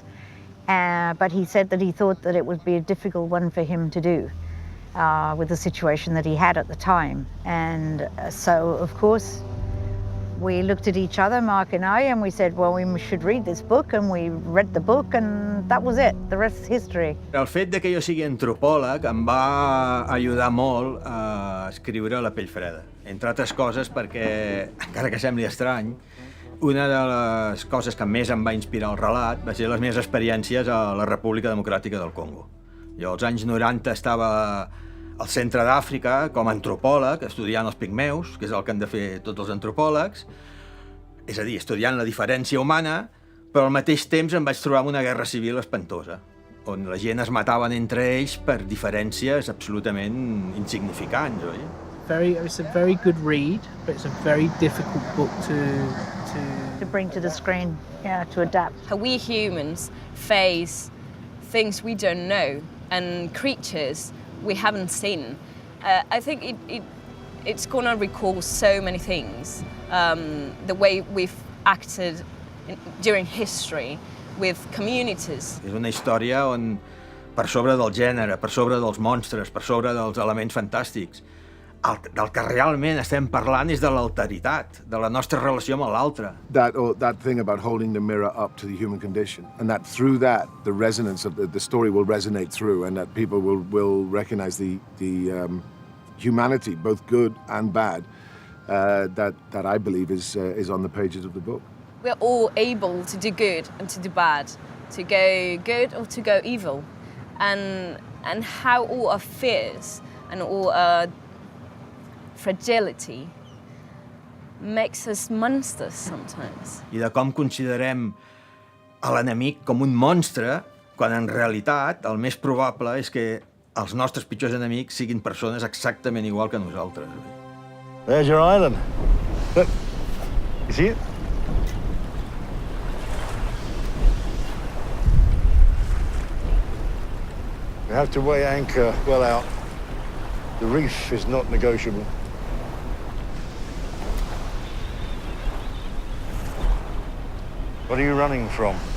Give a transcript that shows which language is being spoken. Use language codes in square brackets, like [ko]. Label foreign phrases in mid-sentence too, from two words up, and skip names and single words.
[en] But he said that he thought that it would be a difficult one for him to do with the situation that he had at the time. And so, of course, we looked at each other, Mark and I, and we said, well, we should read this book, and we read the book, and that was it. The rest is history. [ca] El fet de que jo sigui antropòleg em va ajudar molt a escriure La Pell Freda. Entre altres coses perquè, encara que sembli estrany, una de les coses que més em va inspirar el relat va ser les meves experiències a la República Democràtica del Congo. Jo als anys 90 estava al centre d'Àfrica com a antropòleg, estudiant els pigmeus, que és el que han de fer tots els antropòlegs, és a dir, estudiant la diferència humana, però al mateix temps em vaig trobar amb una guerra civil espantosa, on la gent es mataven entre ells per diferències absolutament insignificants, oi? [en] It's a very good read, but it's a very difficult book to bring to the screen, yeah, to adapt. How we humans face things we don't know and creatures we haven't seen. I think it's gonna recall so many things. The way we've acted during history with communities. [ca] És una història on, per sobre del gènere, per sobre dels monstres, per sobre dels elements fantàstics, del que realment estem parlant és de l'alteritat, de la nostra relació amb l'altre. [en] That thing about holding the mirror up to the human condition, and that through that, the resonance of the story will resonate through, and that people will recognize the humanity, both good and bad, that I believe is on the pages of the book. We're all able to do good and to do bad, to go good or to go evil, and how all our fears and all our fragility makes us monsters sometimes. [ca] I de com considerem a l'enemic com un monstre, quan en realitat el més probable és que els nostres pitjors enemics siguin persones exactament igual que nosaltres. [en] There's your island. Look, you see it? We have to weigh anchor well out. The reef is not negotiable. What are you running from?